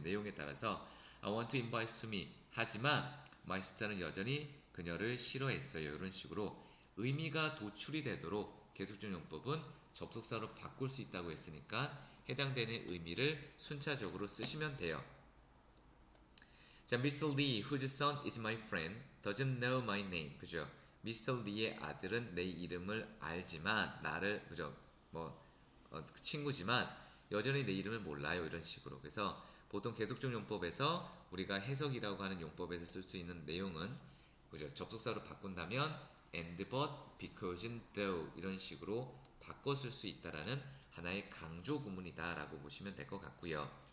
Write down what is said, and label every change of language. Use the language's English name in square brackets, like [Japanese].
[Korean] 내용에 따라서 [English] I want to invite Sumi [Korean] 하지만 [English] my sister는 [Korean] 여전히 그녀를 싫어했어요. 이런 식으로 의미가 도출이 되도록 계속적 용법은 접속사로 바꿀 수 있다고 했으니까 해당되는 의미를 순차적으로 쓰시면 돼요. 자, Mr. [English] Lee, whose son is my friend, doesn't know my name. [Korean] 그죠? Mr. Lee의 아들은 내 이름을 알지만 나를 그죠? 친구지만 여전히 내 이름을 몰라요. 이런 식으로. 그래서 보통 계속적 용법에서 우리가 해석이라고 하는 용법에서 쓸 수 있는 내용은 그죠? 접속사로 바꾼다면 and, but, because, though 이런 식으로 바꿔 쓸 수 있다라는 하나의 강조 구문이다라고 보시면 될 것 같고요.